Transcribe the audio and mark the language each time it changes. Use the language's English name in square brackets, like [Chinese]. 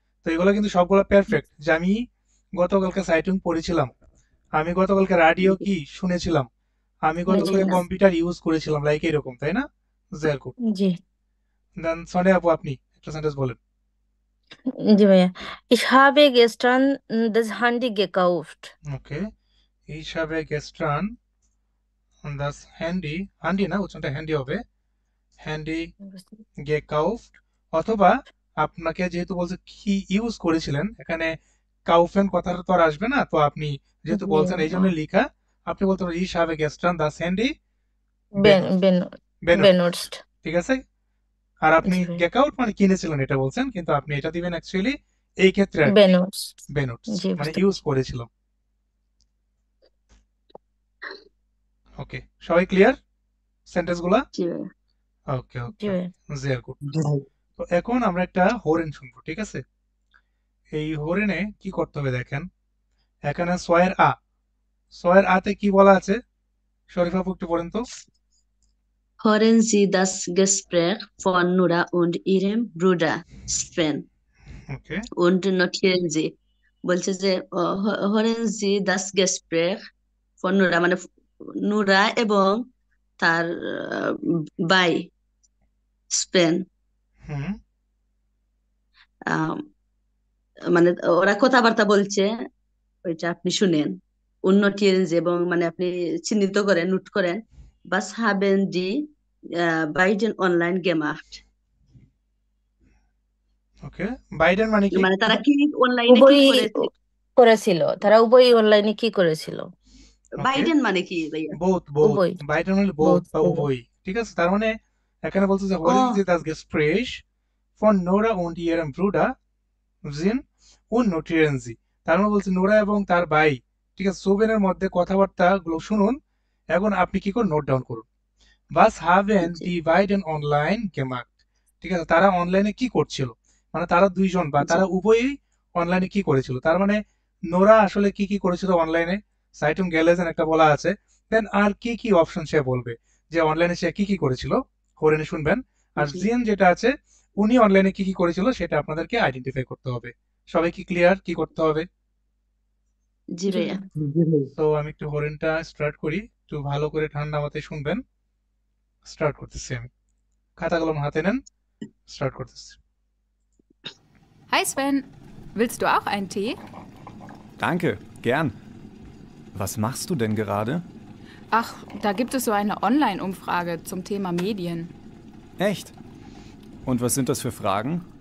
[Bangla] তো এগুলো কিন্তু সবগুলো পারফেক্ট, যে আমি গতকালকে সাইটুং পড়েছিলাম, আমি গতকালকে রাডিও কি শুনেছিলাম, আমি গতকালকে শুনেছিলাম। কম্পিউটার ইউজ করেছিলাম, লাইক এরকম, তাই না? [English] very good। [Bangla] জি দেন সোনিয়া আপু আপনি একটা সেন্টেন্স বলেন। জি ভাইয়া, [German] ich habe gestern das Handy gekauft. ওকে, ich habe gestern das Handy [Bangla] না, উচ্চারণটা হ্যান্ডি হবে, হ্যান্ডি [German] gekauft। [Bangla] অথবা আপনাকে যেহেতু বলছে কি ইউজ করেছিলেন, এখানে কাউফেন কথাটা তো আর আসবে না, তো আপনি যেহেতু জি, বলছেন এই জন্য লিখা, আপনি বলতে পারেন [German] ich habe gestern das Handy benutzt। benutzt। [Bangla] ঠিক আছে? আর আপনি জি ভাইয়া, গেকআউট মানে কিনেছিলেন এটা বলছেন, কিন্তু আপনি এটা দিবেন অ্যাকচুয়ালি এই ক্ষেত্রে আর কি [German] benutzt। benutzt, [Bangla] জি মানে বুঝতে ইউজ পারছি। করেছিলাম। ওকে, সবাই ক্লিয়ার সেন্টেন্স গুলা? জি ভাইয়া ওকে জি ওকে, ভাইয়া, [English] very good। [Bangla] জি ভাই। তো এখন আমরা একটা হরেন শুনবো, ঠিক আছে? এই হরেনে কি করতে হবে দেখেন, এখানে সয়ের আতে কি বলা আছে? শরীফ আপু একটু বলেন তো। [German] Hören Sie das Gespräch von Nora und ihrem Bruder Sven [Bangla] ওকে, [German] und notieren Sie [Bangla] বলছে যে [German] Hören Sie das Gespräch von Nora [Bangla] মানে নুরা এবং তার ভাই স্পেন হুম, মানে ওরা কথাবার্তা বলছে, ওইটা আপনি শুনেন উন্নতির এবং মানে আপনি চিহ্নিত করেন, নোট করেন [German] was haben die beiden online gemacht [Bangla] okay, Biden মানে কি? মানে তারা কি অনলাইনে কি উভয়ই করেছে করেছিল, তারা উভয়ই অনলাইনে কি করেছিল? ওকে, বাইডেন মানে কি ভাইয়া বোথ উভয়, বাইডেন মানে বোথ [English] both, [Bangla] বা উভয়, ঠিক আছে? তার মানে এখানে বলছে যে হোরেন ও [German] জি দাস গেস্প্রেশ ফর নোরা und ihrem Bruder sind unnotieren Sie। [Bangla] তার মানে বলছে নোরা এবং তার ভাই, ঠিক আছে, সোবেনের মধ্যে কথাবার্তা গুলো শুনুন, এখন আপনি কি করুন, নোট ডাউন করুন। [German] Was haben [Bangla] G [German] die beiden online gemacht? [Bangla] ঠিক আছে, তারা অনলাইনে কি করছিল, মানে তারা দুইজন বা জি তারা উভয়ই অনলাইনে কি করেছিল। তার মানে নোরা আসলে কি কি করেছিল অনলাইনে, সাইটুম গ্যালেজেন একটা বলা আছে, দেন আর কি কি অপশন সে বলবে যে অনলাইনে সে কি কি করেছিল, করে শুনবেন। আর জি জিএন যেটা আছে, উনি অনলাইনে কি কি করেছিল সেটা আপনাদেরকে আইডেন্টিফাই করতে হবে। সবাই কি ক্লিয়ার কি করতে হবে? জি জি ভাইয়া ভাইয়া। জি ভাই। তো আমি একটু হরেনটা স্টার্ট করি, একটু ভালো করে ঠান্ডা মাথায় শুনবেন। স্টার্ট করতেছি আমি। খাতা কলম হাতে নেন, স্টার্ট করতেছি। [German] Hi Sven, willst du auch einen Tee? Danke, gern. Was machst du denn gerade? Ach, da gibt es so eine Online-Umfrage zum Thema Medien. Echt? Und was sind das für Fragen?